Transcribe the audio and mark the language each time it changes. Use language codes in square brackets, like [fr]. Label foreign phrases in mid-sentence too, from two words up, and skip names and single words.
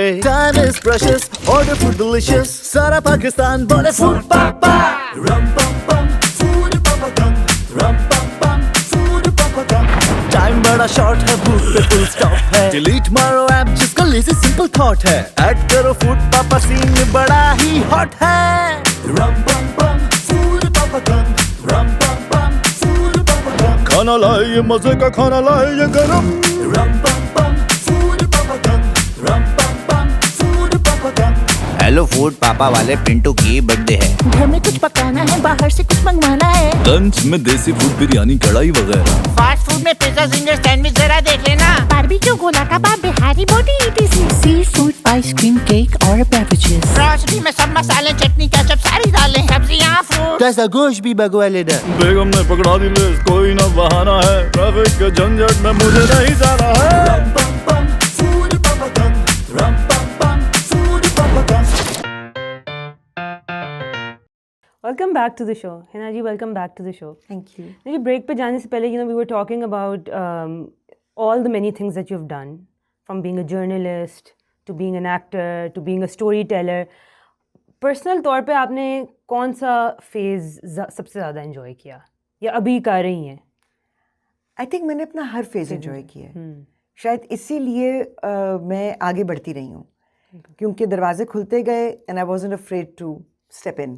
[en] Time is precious, order food delicious. [hi] सारा पाकिस्तान बोले food papa. [en] Rum pum pum, food papa gum. Rum pum pum, food papa gum. Time बड़ा short है, booth पे full stop है. Delete मारो app जिसका lazy simple thought है. Add करो food papa, scene [hi] बड़ा ही [en] hot है. Rum pum pum, food papa gum. Rum pum pum, food papa gum. [hi] खाना लाए ये मजे का खाना लाए ये गरम. [en] Rum pum pum, food papa gum. Rum pum pum, food papa gum. [hi] हेलो फूड पापा वाले पिंटू की बर्थडे है. घर में कुछ पकाना है, बाहर से कुछ मंगवाना है. लंच में देसी फूड, बिरयानी, कढ़ाई वगैरह. फास्ट फूड में पिज्जा, जिंगर, सैंडविच जरा देख लेना. बारबेक्यू, गोला कबाब, बिहारी बोटी, etc. सी फूड, आइसक्रीम, केक और बेवरेजेस. ग्रोसरी में सब मसाले, चटनी, केचप सारी डालें. सब्जियां, फ्रूट, कैसा गोश्त भी भगवा लेना. बेगम ने पकड़ा दी लिस्ट, कोई ना बहाना है. ट्रैफिक के झंझट में मुझे नहीं जाना है. Rum pum pum, food papa gum. Rum pum pum, food papa gum. [en] Welcome back to the show. Hinaji, welcome back to the show. thank you. [hi] देखिए, ब्रेक पे जाने से पहले [en] we were talking about all the many things that you've done, from being a journalist to being an actor to being a storyteller, [hi] पर्सनल तौर पे आपने कौन सा फेज़ सबसे ज़्यादा एंजॉय किया या अभी कर रही हैं? [en] I think [hi] मैंने अपना हर फेज़ एंजॉय किया है। शायद इसीलिए मैं आगे बढ़ती रही हूँ, क्योंकि दरवाजे खुलते गए [en] and I wasn't afraid to step in.